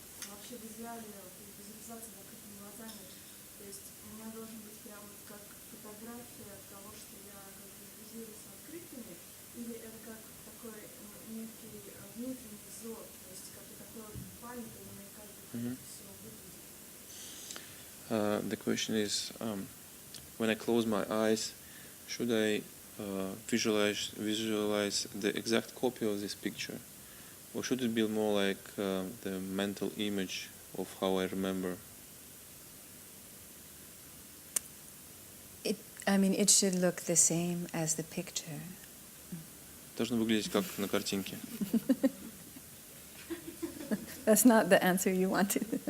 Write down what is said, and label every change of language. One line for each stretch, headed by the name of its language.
Russian: Вообще в идеале визуализация закрытыми глазами, то есть у меня должен быть прямо вот как фотография того, что я как бы визуализирую с открытыми, или это как такой некий внутренний взор, то есть как бы такой память, мне кажется, все выглядит.
English: The question is, when I close my eyes, should I visualize the exact copy of this picture? Or should it be more like the mental image of how I remember? It should look the same as the picture.
Russian: Должно выглядеть как на картинке.
English: That's not the answer you wanted.